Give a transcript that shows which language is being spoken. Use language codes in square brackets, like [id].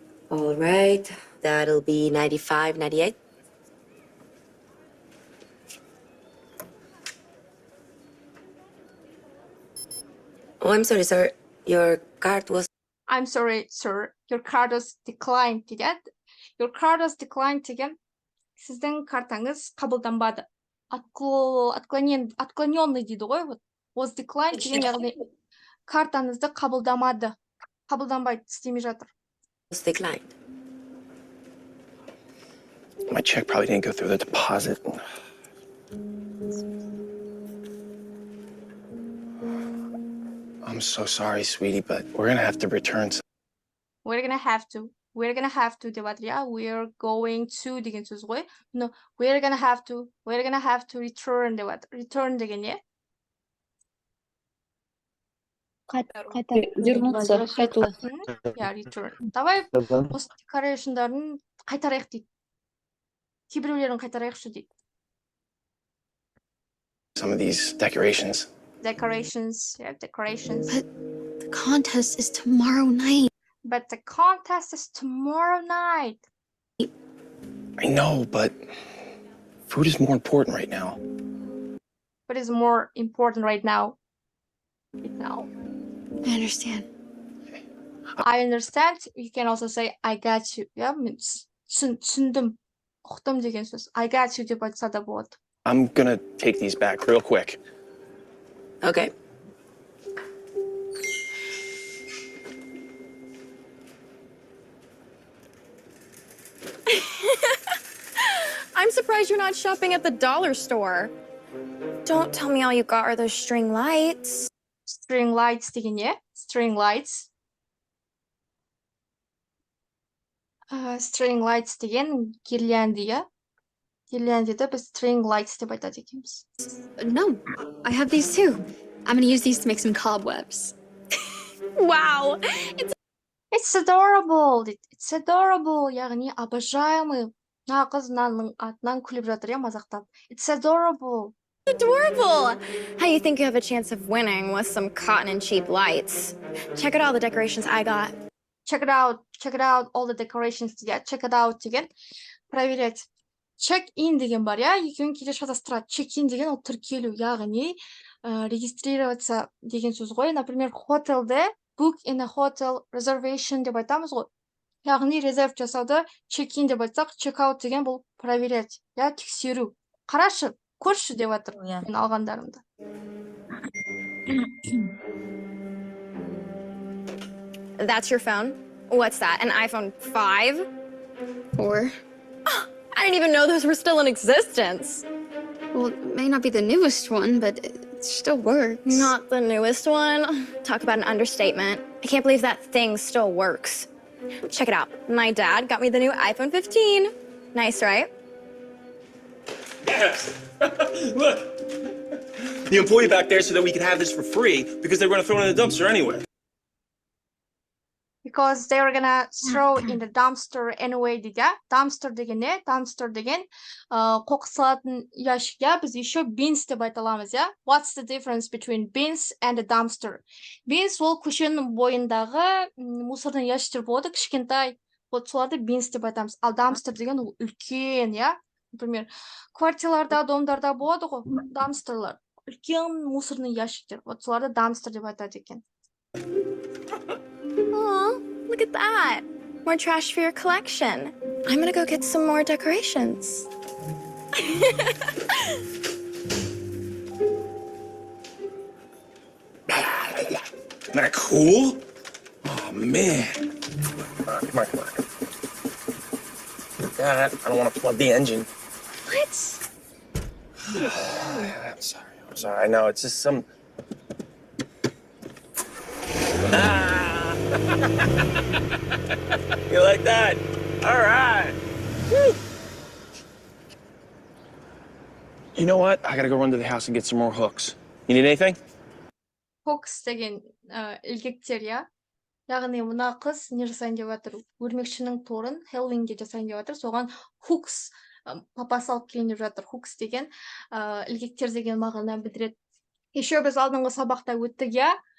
[en] All right, that'll be 95, 98. Oh, I'm sorry, sir. Your card was... I'm sorry, sir. Your card was declined деген. Your card was declined деген. [kk] Сіздің картаңыз қабылданбады. Отклоненный дейді ғой. [en] Was declined [kk] деген яғни картаңызды қабылдамады. Қабылданбайды, істемей жатыр. [en] Was declined. My check probably didn't go through the deposit. I'm so sorry, sweetie, but we're gonna have to return some. We're gonna have to [kk] деп жатыр, я? [en] We're going to [kk] деген сөз ғой. [en] No, we're gonna have to return [kk] деп жатыр. Return деген не? Вернуться, қайту. Я, return. Давай осы decoration'дарын қайтарайық дейді. Кейбіреулерін қайтарайықшы дейді. [en] Some of these decorations. Decorations, yeah, decorations. But the contest is tomorrow night. But the contest is tomorrow night. I know, but food is more important right now. But it's more important right now. I understand. I understand. You can also say I got you. Yeah, means [kk] түсіндім, ұқтым деген сөз. [en] I got you [kk] деп айтса да болады. [en] I'm gonna take these back real quick. Okay. I'm surprised you're not shopping at the dollar store. Don't tell me all you got are those string lights. [kk] String lights деген не? [en] String lights. [kk] String lights деген гирляндия. Гирляндияда біз string lights деп айтады екенбіз. [en] No, I have these too. I'm gonna use these to make some cobwebs. Wow, It's adorable. It's adorable. [kk] яғни обожаемый. Мына қыз мынаның атынан күліп жатыр, я, мазақтап. [en] It's adorable. Adorable! How you think you have a chance of winning with some cotton and cheap lights? Check out all the decorations I got. Check it out all the decorations degan, check it out degan, проверять. Check in [kk] деген бар, я, екеуін кейде шатастырады. Check in деген ол тіркелу, яғни регистрироваться деген сөз ғой. Например, хотелде [en] book in a hotel reservation [kk] деп айтамыз ғой. Яғни резерв жасауды [en] check in [kk] деп айтсақ, [en] check out [kk] деген бұл проверять, я, тексеру. Қарашы, көрші деп жатыр мен алғандарымды. [en] That's your phone? What's that, an iPhone 5? 4? Oh, I didn't even know those were still in existence. Well, it may not be the newest one, but it still works. Not the newest one? Talk about an understatement. I can't believe that thing still works. Check it out. My dad got me the new iPhone 15. Nice, right? Yes! Look! The employee back there said that we could have this for free because they were going to throw it in the dumpster anyway. Because they were gonna throw in the dumpster anyway [kk] дейді. Dumpster деген не? Dumpster деген қоқыс салатын ящик, я, біз еще bins деп айта аламыз, я. [en] What's the difference between bins and a dumpster? [kk] Bins ол көшенің бойындағы мусорный ящиктер болады, кішкентай. Вот соларды bins деп айтамыз. Ал dumpster деген ол үлкен, я. Например, квартираларда, домдарда болады ғой, dumpsterлар. Үлкен мусорный ящиктер. Вот соларды dumpster деп айтады екен. [en] Aw, look at that. More trash for your collection. I'm gonna go get some more decorations. Isn't that cool? Oh, man. Come on. God, I don't want to plug the engine. What? I'm sorry. I know, it's just some... Ah! You like that? All right. Woo. You know what? I gotta go run to the house and get some more hooks. You need anything? [kk] Hooks деген ilgектер, я. Яғни мына қыз не жасайын деп жатыр? Өрмекшінің торын Хеллоуинге жасайын деп жатыр. Соған hooks папасы алып келейін деп жатыр. Hooks деген ilgектер деген мағынаны білдіреді. Еще біз алдыңғы сабақта өттік, я.